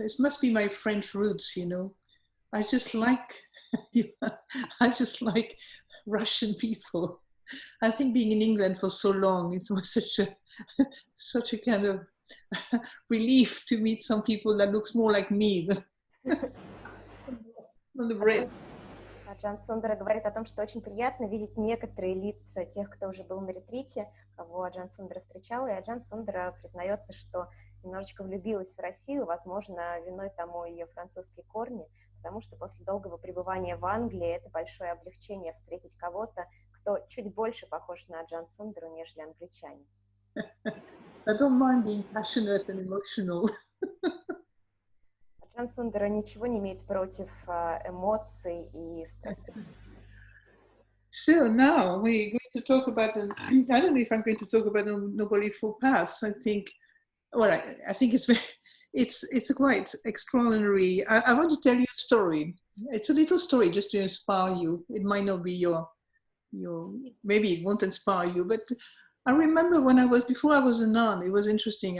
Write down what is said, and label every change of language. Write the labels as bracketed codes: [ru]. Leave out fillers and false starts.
[en] It must be my French roots, you know. I just like, I just like Russian people. I think being in England for so long, it was such a kind of relief to meet some people that looks more like me on the bread. [ru] Аджан Сундара говорит о том, что очень приятно видеть некоторые лица тех, кто уже был на ретрите, кого Аджан Сундара встречал, и Аджан Сундара признается, что немножечко влюбилась в Россию, возможно, виной тому ее французские корни, потому что после долгого пребывания в Англии это большое облегчение встретить кого-то, кто чуть больше похож на Аджан Сундару, нежели англичане. [en] I don't mind being passionate and emotional. [ru] Аджан Сундара ничего не имеет против эмоций и страстей. [en] So now we're going to talk about, I don't know if I'm going to talk about the Noble Eightfold Path. I think, well, I think it's quite extraordinary. I want to tell you a story. It's a little story just to inspire you. It might not be your maybe it won't inspire you, but I remember before I was a nun, it was interesting.